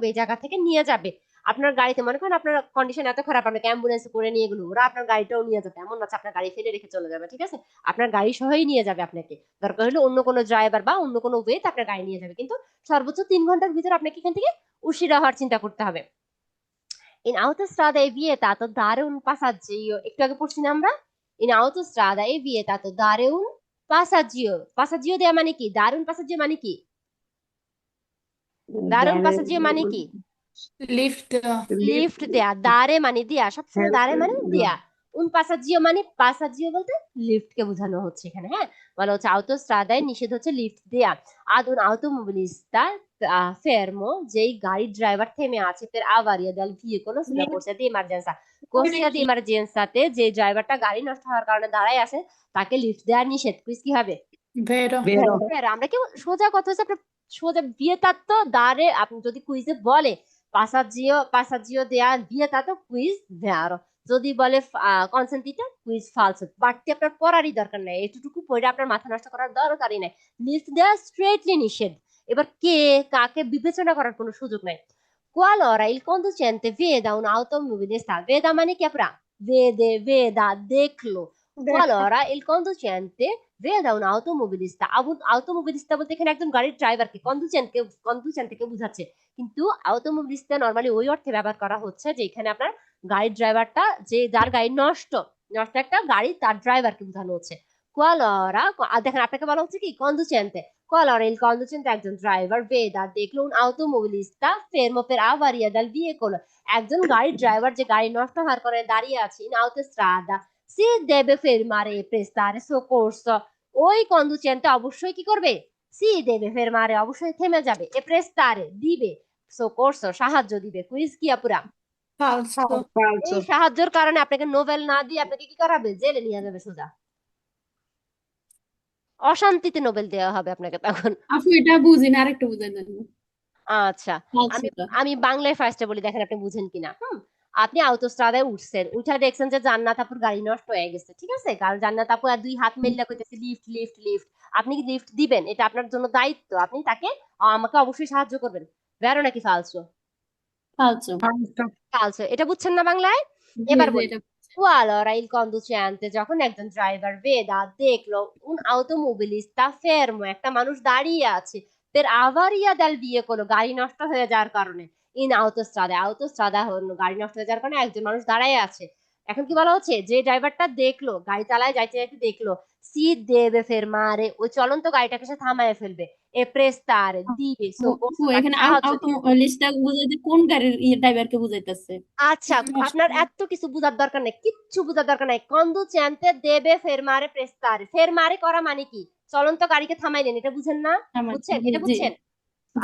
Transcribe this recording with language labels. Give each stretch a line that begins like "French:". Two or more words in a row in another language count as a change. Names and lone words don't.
Bangla: এই জায়গা থেকে নিয়ে যাবে। আপনার গাড়িতে মনে করেন আপনার কন্ডিশন এত খারাপ, আপনাকে অ্যাম্বুলেন্স করে নিয়ে গেলো, ওরা আপনার গাড়িটাও নিয়ে যাবে। এমন না যে আপনার গাড়ি ফেলে রেখে চলে যাবে, ঠিক আছে? আপনার গাড়ি সহই নিয়ে যাবে আপনাকে। দরকার হলে অন্য কোনো ড্রাইভার বা অন্য কোনো ওয়েতে আপনার গাড়ি নিয়ে যাবে, কিন্তু সর্বোচ্চ 3 ঘন্টার ভিতরে আপনাকে এখান থেকে উশিরা হওয়ার চিন্তা করতে হবে।
Italian: In autostrada è vietato dare un passaggio,
Bangla: একটু আগে পড়ছি না আমরা?
Italian: In autostrada è vietato dare un passaggio, passaggio
Bangla: দেয়া মানে কি? দারুন passaggio মানে কি? দারুন passaggio মানে কি? Lift. লিফট দেয়া। দারে মানে দেয়া, সবসময় দারে মানে দেয়া।
Italian: un passaggio
Bangla: মানে, পাসাজিও বলতে লিফট কে বোঝানো হচ্ছে এখানে। হ্যাঁ, বলা হচ্ছে autostradaয় নিষেধ হচ্ছে লিফট দেয়া।
Italian: ad un automobilista fermo,
Bangla: যেই গাড়ির ড্রাইভার থেমে আছে,
Italian: per avaria del veicolo sulla corsia di emergenza, corsia di emergenza
Bangla: তে যে ড্রাইভারটা গাড়ি নষ্ট হওয়ার কারণে দাঁড়ায় আছে তাকে লিফট দেওয়া নিষেধ। কুইজ কি হবে? Vero. Vero. আমরা কি সোজা কথা হচ্ছে আপনার সোজা
Italian: vietato dare,
Bangla: আপনি যদি কুইজে বলে passaggio দেয়া vietato, কুইজ vero। যদি বলে কনসেন্টিটা, কুইজ ফালসো। বাড়তি আপনার পড়ারই দরকার নাই, এটুকু পড়ে আপনার মাথা নষ্ট করার দরকারই নাই। লিফট দেওয়া স্ট্রেটলি নিষেধ। এবার কে কাকে বিবেচনা করার কোনো সুযোগ নাই।
Italian: Qualora il conducente veda un automobilista, veda
Bangla: মানে কি আপনারা? veda, দেখলো।
Italian: Qualora il conducente veda un automobilista, automobilista
Bangla: বলতে এখানে একজন গাড়ির ড্রাইভারকে, কন্ডুচেন্টকে বোঝাচ্ছে। কিন্তু automobilista নরমালি ওই অর্থে ব্যবহার করা হচ্ছে যে এখানে আপনার গাড়ির ড্রাইভারটা, যে যার গাড়ি নষ্ট একটা গাড়ি, তার ড্রাইভারকে বোঝানো হচ্ছে। Qualora, দেখেন আপনাকে বলা হচ্ছে কি? কন্ডুচেন্টে।
Italian: Qualora il conducente,
Bangla: একজন ড্রাইভার, veda, দেখলো,
Italian: un automobilista fermo per avaria del veicolo,
Bangla: একজন গাড়ির ড্রাইভার যে গাড়ি নষ্ট হওয়ার কারণে দাঁড়িয়ে আছে,
Italian: in autostrada, si deve fermare e prestare soccorso,
Bangla: ওই কন্ডুচেন্টে অবশ্যই কি করবে?
Italian: si deve fermare,
Bangla: অবশ্যই থেমে যাবে,
Italian: e prestare,
Bangla: দিবে, soccorso, সাহায্য দিবে। কুইজ কি আপুরা? Falso. Falso. এই সাহায্যের কারণে আপনাকে নোবেল না দিয়ে আপনাকে কি করাবে? জেলে নিয়ে যাবে সোজা। অশান্তিতে নোবেল দেওয়া হবে আপনাকে তখন। আপু এটা বুঝি না, আরেকটু বুঝাই দেন। আচ্ছা, আমি ফালসুটা আমি বাংলায় ফার্স্টে বলি, দেখেন আপনি বুঝেন কিনা। আপনি autostradaয় উঠছেন, উঠা দেখছেন যে জান্নাত আপুর গাড়ি নষ্ট হয়ে গেছে, ঠিক আছে? কারণ জান্নাত আপু আর দুই হাত মেললে কইতেছে লিফট লিফট লিফট। আপনি কি লিফট দিবেন? এটা আপনার জন্য দায়িত্ব, আপনি তাকে আমাকে অবশ্যই সাহায্য করবেন। ভেরো নাকি ফালসো? ফালসু। Falso. ফালসো, এটা বুঝছেন না বাংলায়? জি এবার জি বলি। এটা
Italian: Allora il conducente,
Bangla: যখন একজন ড্রাইভার veda, দেখলো,
Italian: un automobilista fermo,
Bangla: একটা মানুষ দাঁড়িয়ে আছে,
Italian: per avaria del veicolo,
Bangla: গাড়ি নষ্ট হয়ে যাওয়ার কারণে,
Italian: in autostrada
Bangla: হলো গাড়ি নষ্ট হয়ে যাওয়ার কারণে একজন মানুষ দাঁড়ায় আছে। এখন কি বলা হচ্ছে? যে ড্রাইভারটা দেখলো, গাড়ি চালায় যাইতে যাইতে দেখলো,
Italian: si deve fermare,
Bangla: ওই চলন্ত গাড়িটাকে সে থামায় ফেলবে,
Italian: e prestare,
Bangla: দিবে, soccorso, তাকে এখানে সাহায্য দিবে। লিস্টটা বুঝাইতে কোন গাড়ির ড্রাইভারকে বুঝাইতেছে? আচ্ছা, আপনার এত কিছু বোঝার দরকার নাই, কিচ্ছু বোঝার দরকার নাই।
Italian: conducente deve fermare prestare,
Bangla: ফেরমারে করা মানে কি? চলন্ত গাড়িকে থামাইলেন, এটা বুঝেন না? বুঝছেন? জি এটা জি বুঝছেন? জি